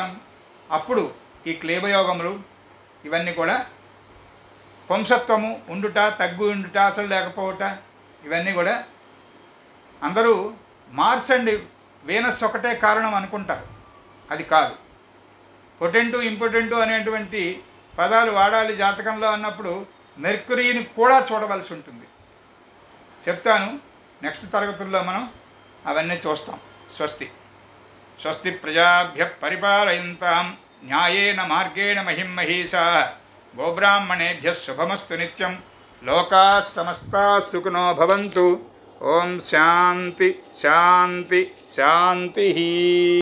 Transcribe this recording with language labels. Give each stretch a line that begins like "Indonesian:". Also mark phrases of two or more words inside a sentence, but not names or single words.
Telugu: అప్పుడు ఈ క్లీబయోగములు ఇవన్నీ కూడా పుంసత్వము ఉండుట, తగ్గు ఉండుట, అసలు లేకపోవట, ఇవన్నీ కూడా అందరూ
English: Mars and Venus
Telugu: ఒకటే కారణం అనుకుంటారు. అది కాదు.
English: potent important
Telugu: అనేటువంటి పదాలు వాడాలి జాతకంలో అన్నప్పుడు మెర్క్యూరీని కూడా చూడవలసి ఉంటుంది. చెప్తాను, నెక్స్ట్ తరగతుల్లో మనం అవన్నీ చూస్తాం. స్వస్తి.
Sanskrit: స్వస్తి ప్రజాభ్య పరిపాలయంతాం న్యాయేన మార్గేణ మహిమహీషాః గోబ్రాహ్మణేభ్యः శుభమస్తు నిత్యం. లోకాः సమస్తాः సుఖినో భవంతు. ఓం శాంతి శాంతి శాంతి.